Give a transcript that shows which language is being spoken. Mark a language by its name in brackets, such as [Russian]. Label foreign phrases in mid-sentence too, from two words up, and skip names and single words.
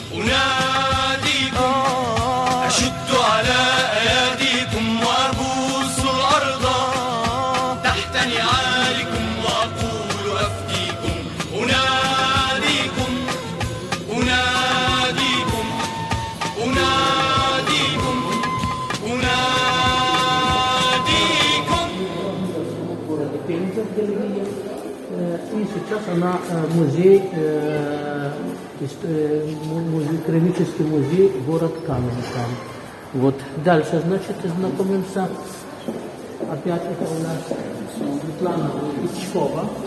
[Arabic] أناديكم أشد على أياديكم وأبوس الأرض تحت نعالكم وأقول أفديكم. أناديكم أناديكم أناديكم أناديكم. [Russian] И сейчас она музей, краеведческий музей, город Каменка. Вот дальше, значит, знакомимся. Опять это у нас Светлана Ичкова.